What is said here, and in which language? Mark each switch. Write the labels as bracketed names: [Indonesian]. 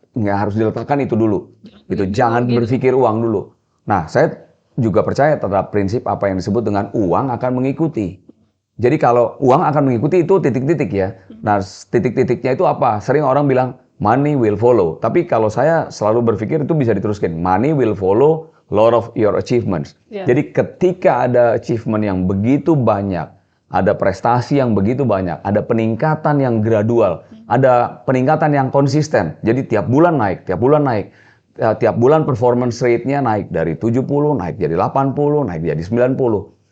[Indonesian] Nggak harus diletakkan itu dulu, gitu. Jangan berpikir uang dulu. Nah, saya juga percaya terhadap prinsip apa yang disebut dengan uang akan mengikuti. Jadi kalau uang akan mengikuti itu titik-titik ya. Nah, titik-titiknya itu apa? Sering orang bilang [English] money will follow. [Indonesian] Tapi kalau saya selalu berpikir itu bisa diteruskan. [English] Money will follow lot of your achievements. [Indonesian] Jadi ketika ada achievement yang begitu banyak, ada prestasi yang begitu banyak, ada peningkatan yang gradual, ada peningkatan yang konsisten. Jadi tiap bulan naik. Tiap bulan performance rate-nya naik dari 70, naik jadi 80, naik jadi 90.